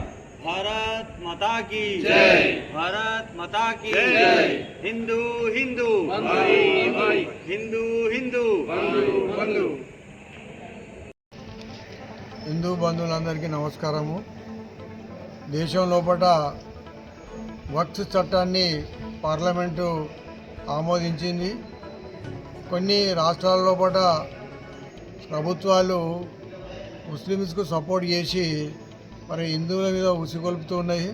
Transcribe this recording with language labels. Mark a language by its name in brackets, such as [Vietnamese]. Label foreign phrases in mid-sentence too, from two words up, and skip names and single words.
[Hindi] भारत माता की जय, भारत माता की जय। हिंदू हिंदू हिंदू हिंदू [Telugu] హిందూ బంధువులందరికీ నమస్కారము. దేశం లోపల వక్ఫ్ చట్టాన్ని పార్లమెంటు ఆమోదించింది. కొన్ని రాష్ట్రాల లోపల ప్రభుత్వాలు ముస్లిమ్స్కు సపోర్ట్ చేసి మరి హిందువుల మీద ఉసిగొల్పుతూ ఉన్నాయి.